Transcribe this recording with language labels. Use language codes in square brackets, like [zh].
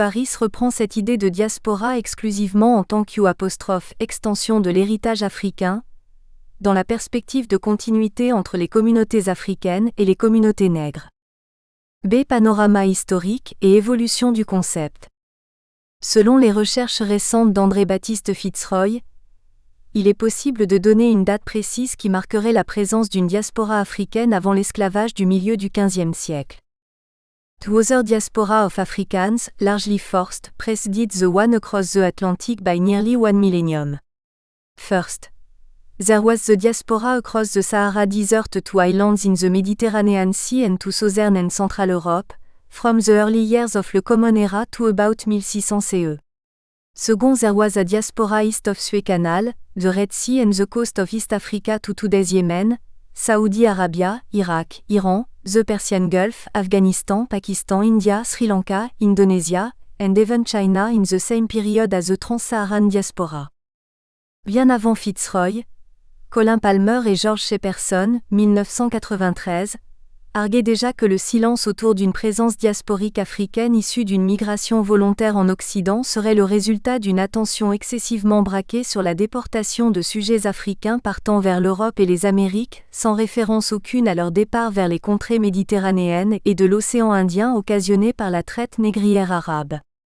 [fr] Harris reprend cette idée de diaspora exclusivement en tant qu'extension de l'héritage africain, dans la perspective de continuité entre les communautés africaines et les communautés nègres. B. Panorama historique et évolution du concept. Selon les recherches récentes d'André-Baptiste Fitzroy, il est possible de donner une date précise qui marquerait la présence d'une diaspora africaine avant l'esclavage du milieu du XVe siècle. [en] Two other diaspora of Africans, largely forced, preceded the one across the Atlantic by nearly 1 millennium. First, there was the diaspora across the Sahara Desert to islands in the Mediterranean Sea and to southern and central Europe, from the early years of the Common Era to about 1600 CE. Second, there was a diaspora east of Suez Canal, the Red Sea and the coast of East Africa to today's Yemen, Saudi Arabia, Iraq, Iran, the Persian Gulf, Afghanistan, Pakistan, India, Sri Lanka, Indonesia, and even China in the same period as the Trans-Saharan diaspora. [fr] Bien avant Fitzroy, Colin Palmer et George Shepperson, 1993, arguaient déjà que le silence autour d'une présence diasporique africaine issue d'une migration volontaire en Occident serait le résultat d'une attention excessivement braquée sur la déportation de sujets africains partant vers l'Europe et les Amériques, sans référence aucune à leur départ vers les contrées méditerranéennes et de l'océan Indien occasionné par la traite négrière arabe.